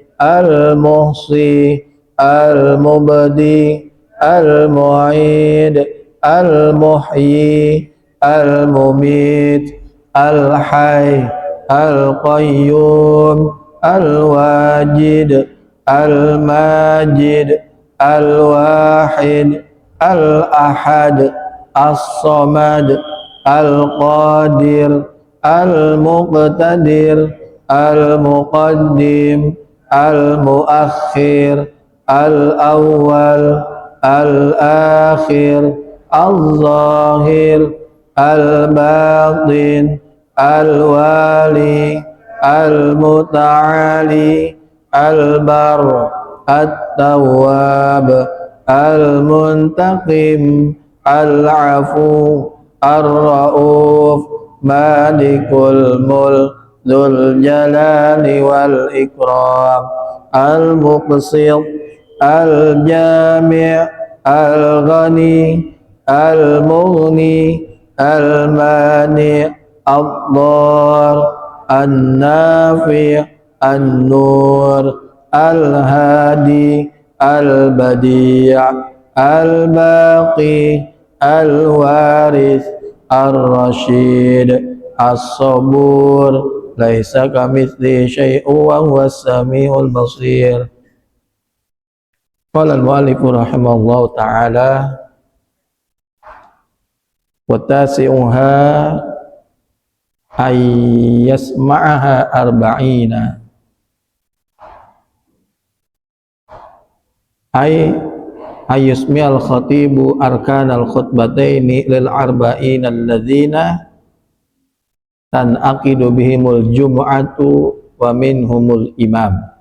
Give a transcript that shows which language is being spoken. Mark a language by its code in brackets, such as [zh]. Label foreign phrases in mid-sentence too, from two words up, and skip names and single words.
[ar] المحصي المبدئ المعيد المحيي المميت الحي القيوم الواجد الماجد الواحد الأحد الصمد القادر المقتدر المقدم المؤخر الأول الآخر الظاهر الباطن الوالي المتعالي البر التواب المنتقم العفو الرؤوف مالك الملك ذو الجلال والإكرام المقسط الجامع الغني المغني المانع الضار النافع النور الهادي البديع الباقي الوارث الرشيد الصبور ليس كمثله شيء وهو السميع البصير. قال المؤلف رحمه الله تعالى وتسعها أي يسمعها أربعين أي يسمع الخطيب أركان الخطبتين للأربعين الذين تنعقد بهم الجمعة ومنهم الإمام.